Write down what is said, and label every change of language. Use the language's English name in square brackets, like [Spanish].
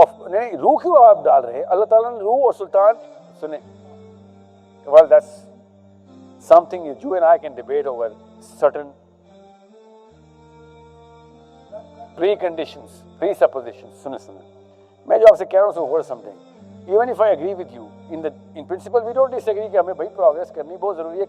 [Urdu] نہیں روح کیوں آپ ڈال رہے ہیں؟ اللہ تعالیٰ نے روح اور سلطان سنیں. [English] Well, that's something you and I can debate over certain preconditions, presuppositions. [Urdu] سنیں میں جو آپ سے کہہ رہا ہوں [English] so hold something. Even if I agree with you, in principle we don't disagree [Urdu] کہ ہمیں بھائی پروگریس کرنی بہت ضروری ہے.